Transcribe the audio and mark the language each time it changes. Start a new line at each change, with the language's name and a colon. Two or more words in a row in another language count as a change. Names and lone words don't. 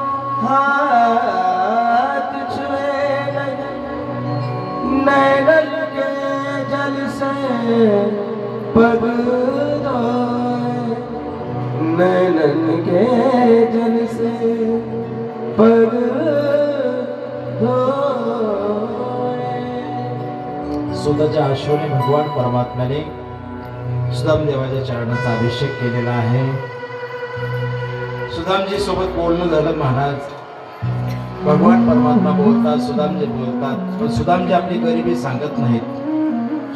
Hindi: हाथ छुए नहीं, नैनल के जल से पग धोए, नैनल के जल से पग धोए।
Marathi: स्वतःच्या आशोने भगवान परमात्म्याने सुदाम देवाच्या चरणाचा अभिषेक केलेला आहे. सुदामजी सोबत बोलणं झालं. महाराज भगवान परमात्मा बोलतात, सुदामजी बोलतात, पण सुदामजी आपली गरिबी सांगत नाहीत.